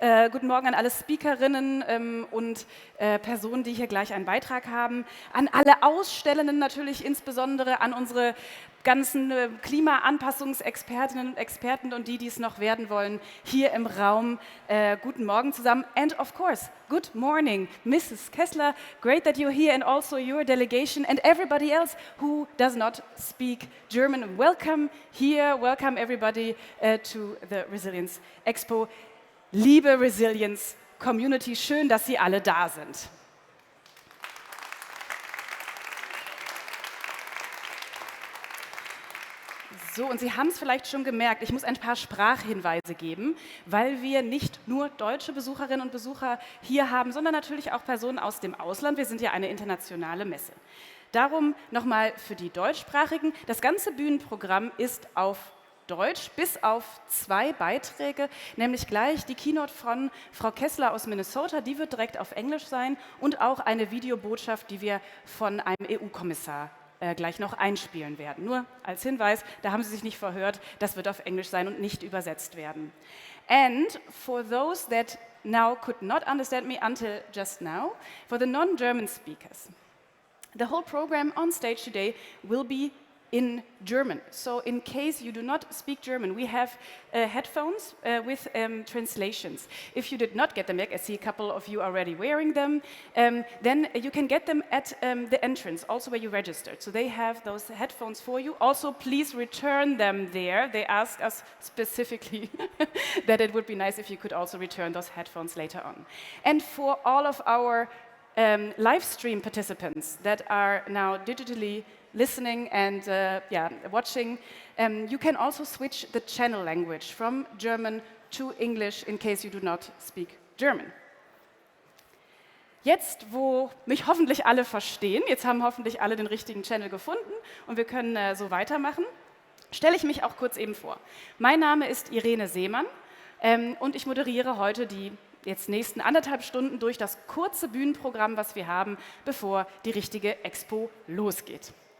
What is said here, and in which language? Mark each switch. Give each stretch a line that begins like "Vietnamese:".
German: Guten Morgen an alle Speakerinnen und Personen, die hier gleich einen Beitrag haben. An alle Ausstellenden natürlich, insbesondere an unsere ganzen Klimaanpassungsexpertinnen und Experten und die es noch werden wollen, hier im Raum. Guten Morgen zusammen.
English: And of course, good morning, Mrs. Kessler. Great that you're here and also your delegation and everybody else who does not speak German. Welcome here, welcome everybody to the Resilience Expo.
German: Liebe Resilience Community, schön, dass Sie alle da sind. So, und Sie haben es vielleicht schon gemerkt, ich muss ein paar Sprachhinweise geben, weil wir nicht nur deutsche Besucherinnen und Besucher hier haben, sondern natürlich auch Personen aus dem Ausland. Wir sind ja eine internationale Messe. Darum nochmal für die Deutschsprachigen, das ganze Bühnenprogramm ist auf Deutsch, bis auf 2 Beiträge, nämlich gleich die Keynote von Frau Kessler aus Minnesota, die wird direkt auf Englisch sein, und auch eine Videobotschaft, die wir von einem EU-Kommissar gleich noch einspielen werden. Nur als Hinweis, da haben Sie sich nicht verhört, das wird auf Englisch sein und nicht übersetzt werden.
English: And for those that now could not understand me until just now, for the non-German speakers, the whole program on stage today will be in German. So in case you do not speak German, we have headphones with translations. If you did not get them yet, I see a couple of you already wearing them, then you can get them at the entrance, also where you registered. So they have those headphones for you. Also, please return them there. They asked us specifically that it would be nice if you could also return those headphones later on. And for all of our live stream participants that are now digitally listening and watching, you can also switch the channel language from German to English in case you do not speak German.
German: Jetzt, wo mich hoffentlich alle verstehen, jetzt haben hoffentlich alle den richtigen Channel gefunden und wir können so weitermachen, stelle ich mich auch kurz eben vor. Mein Name ist Irene Seemann und ich moderiere heute die jetzt nächsten 1,5 Stunden durch das kurze Bühnenprogramm, was wir haben, bevor die richtige Expo losgeht.